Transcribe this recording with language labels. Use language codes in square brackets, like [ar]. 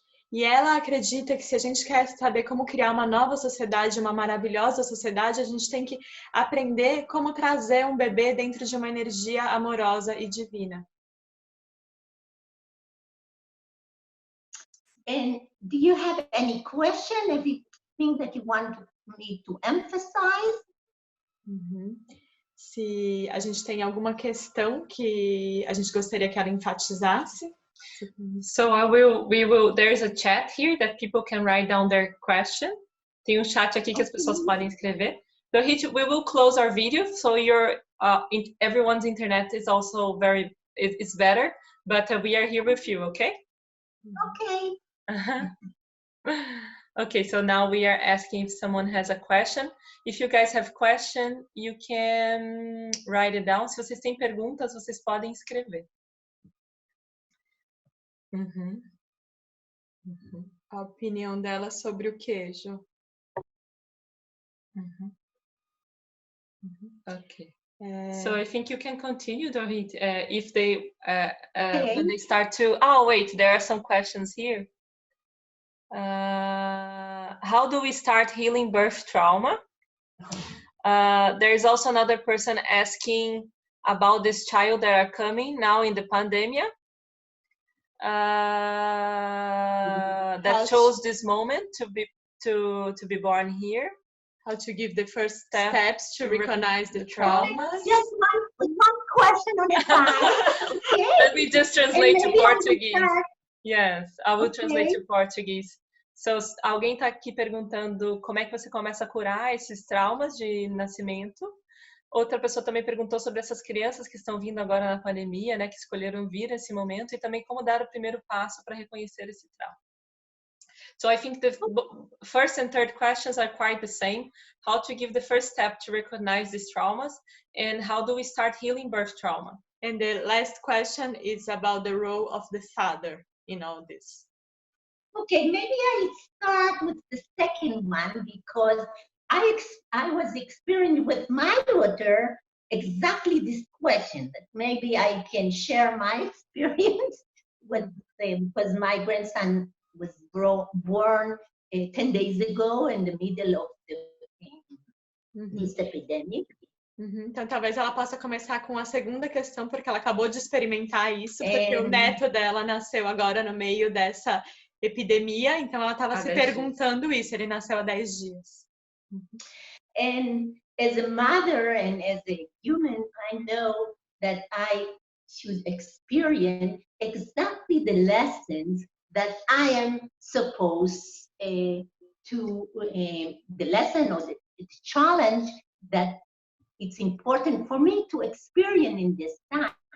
[pt] E ela acredita que se a gente quer saber como criar uma nova sociedade, uma maravilhosa sociedade, a gente tem que aprender como trazer um bebê dentro de uma energia amorosa e divina. [en] And do you have any question, anything that you want me to emphasize? Uhum. [pt] Se a gente tem alguma questão que a gente gostaria que ela enfatizasse. [en] So there's a chat here that people can write down their question. [pt] Tem chat aqui que as pessoas podem escrever. [en] Dorit, we will close our video, so everyone's internet is also it's better, but we are here with you, okay? Okay. Okay, so now we are asking if someone has a question. If you guys have question, you can write it down. [pt] Se vocês têm perguntas, vocês podem escrever. Uhum. A opinião dela sobre o queijo. Uhum. Okay. [en] So I think you can continue, Dorit, if they when they start to. Oh wait, there are some questions here. How do we start healing birth trauma? There is also another person asking about this child that are coming now in the pandemic. That chose this moment to be born here. How to give the first steps to recognize the traumas. Just one question on a time. Okay. Let me just translate to Portuguese. Yes, I will translate to Portuguese. [pt] So, alguém está aqui perguntando como é que você começa a curar esses traumas de nascimento. Outra pessoa também perguntou sobre essas crianças que estão vindo agora na pandemia, né, que escolheram vir nesse momento, e também como dar o primeiro passo para reconhecer esse trauma. [en] So I think the first and third questions are quite the same. How to give the first step to recognize these traumas, and how do we start healing birth trauma? And the last question is about the role of the father in all this. Okay, maybe I start with the second one because I was experiencing with my daughter exactly this question. That maybe I can share my experience with because my grandson was born 10 days ago in the middle of this epidemic. [pt] Então, talvez ela possa começar com a segunda questão, porque ela acabou de experimentar isso, porque o neto dela nasceu agora no meio dessa epidemia, então ela estava se perguntando isso, ele nasceu há 10 dias. [en] And as a mother and as a human, I know that I should experience exactly the lessons that I am supposed the lesson or the challenge that it's important for me to experience in this time.